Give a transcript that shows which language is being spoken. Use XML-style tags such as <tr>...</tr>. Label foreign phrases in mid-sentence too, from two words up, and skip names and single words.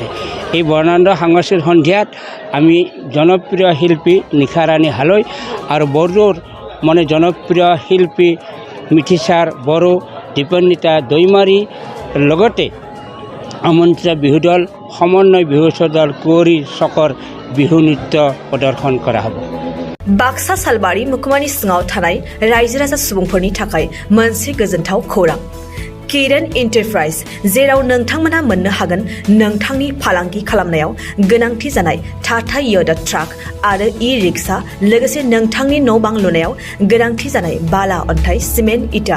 <as>এই বৰ্ণাঢ্য সাংস্কৃতিক সন্ধিয়াত আমি জনপ্ৰিয় শিল্পী নিশাৰাণী হালৈ আৰু বড়োৰ মানে জনপ্ৰিয় শিল্পী মিঠিচাৰ বড়ো, দীপন্বিতা দৈমাৰী লগতে আমন্ত্ৰিত বিহু দল, সমন্বয় বিহু দল, কুঁৱৰী চকৰ বিহু নৃত্য প্ৰদৰ্শন কৰা হ'ব।</as> <brx>बाक्सा सालबारि मुकुमानि सिङाव थानाय रायजो राजा सुबुंफोरनि थाखाय मोनसे गोजोनथाव खौरां। किरण एन्टारप्राइज, जेराव नोंथांमोना मोननो हागोन नोंथांनि फालांगि खालामनायाव गोनांथि जानाय टाटा य'दा ट्राक आरो ई-रिक्शा, लोगोसे नोंथांनि न' बां लुनायाव गोनांथि जानाय बाला, अन्थाइ, सिमेन्ट, इटा।</brx>